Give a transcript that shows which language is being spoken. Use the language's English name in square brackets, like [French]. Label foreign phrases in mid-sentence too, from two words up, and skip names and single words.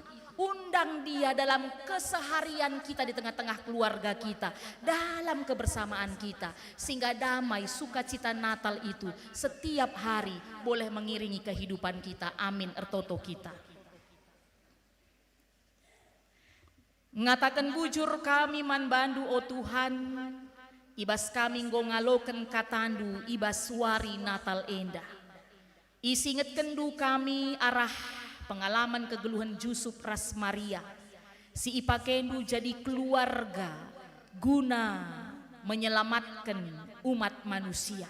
[Indonesian] Undang dia dalam keseharian kita di tengah-tengah keluarga kita, dalam kebersamaan kita, sehingga damai sukacita Natal itu setiap hari boleh mengiringi kehidupan kita. [Batak Karo] Amin ertoto kita. Ngatakan bujur kami man bandu o Tuhan, ibas kami ngaloken katandu ibas suari Natal endah. Isinget kendu kami arah pengalaman kegeluhan Yusuf ras Maria, si ipakendu [Indonesian] jadi keluarga guna menyelamatkan umat manusia.